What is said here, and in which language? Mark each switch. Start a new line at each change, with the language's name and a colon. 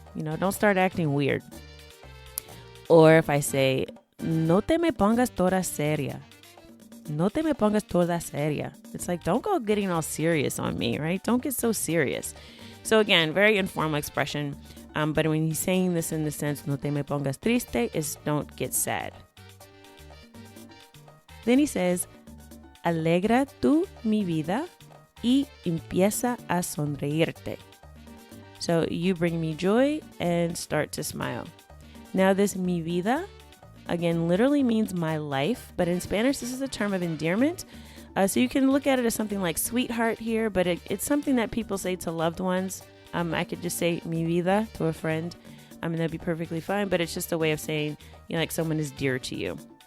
English: Don't start acting weird. Or if I say,
Spanish: no te me pongas toda seria. No te me pongas toda seria.
English: It's like, don't go getting all serious on me, right? Don't get so serious. So again, very informal expression. But when he's saying this in the sense,
Spanish: no te me pongas triste,
English: is don't get sad. Then he says,
Spanish: alegra tú mi vida y empieza a sonreírte.
English: So you bring me joy and start to smile. Now this mi vida, again, literally means my life, but in Spanish, this is a term of endearment. So you can look at it as something like sweetheart here, but it's something that people say to loved ones. I could just say mi vida to a friend, and that'd be perfectly fine, but it's just a way of saying, like someone is dear to you.